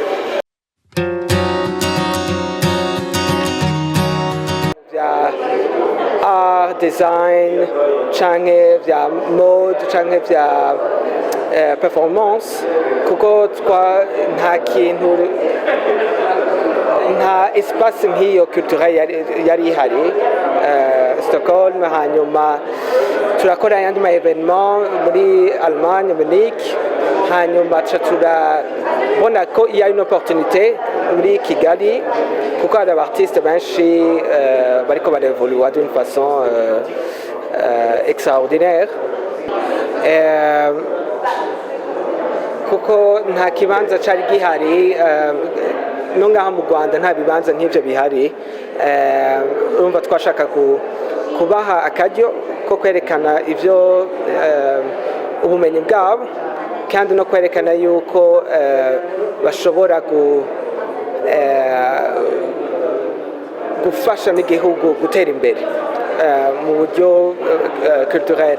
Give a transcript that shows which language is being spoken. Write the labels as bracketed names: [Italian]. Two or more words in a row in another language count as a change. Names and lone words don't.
[English] Art, design, [Rundi] canke vya mode, canke vya performance kuko nta espace nk'iyo culturelle yari ihari Stockholm. Hanyuma turakora ayandi ma evenement muri Allemagne, Munich, hanyuma turabona ko [French] il y a une opportunité [Rundi] muri Kigali kuko hari abartiste benshi bariko barevolua [French] d'une façon extraordinaire [Rundi] kuko nta kibanza cari gihari no ngaha mu Rwanda nta bibanza nk'ivyo bihari. Urumva twashaka kubaha akaryo ko kwerekana ivyo ubumenyi bwabo kandi no kwerekana yuko bashobora gufasha n'igihugu gutera imbere mu buryo culturel.